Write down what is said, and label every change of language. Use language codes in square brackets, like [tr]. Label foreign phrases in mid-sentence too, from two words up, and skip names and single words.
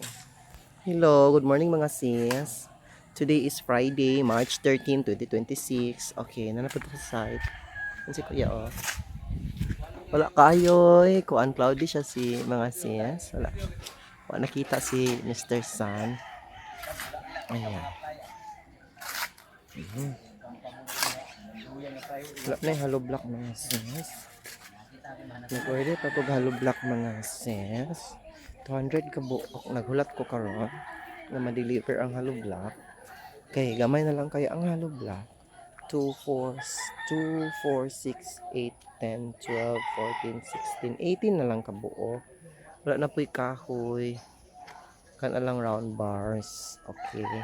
[en] Hello, good morning mga sis. Today is Friday, March 13, 2026. [ceb] Okay, nanapod sa site. [tl] Yan si kuya, oh. [ceb] Wala kayoy. Kuan cloudy siya si mga sis. Wala. Wala nakita si Mr. Sun. Ayan. [tl] Wala na yung [en] hollow block [tl] mga sis. [ceb] Nag-order pa ko [en] hollow block [ceb] mga sis. 200 ka buok. Naghulat ko karon na ma-deliver ang [en] hollow block. [ceb] Okay, gamay na lang kaya ang [en] hollow block. [ceb] 2, 4, 6, 8, 10, 12, 14, 16, 18 na lang kabuo. Wala na po'y kahoy. Kana lang round bars. Okay.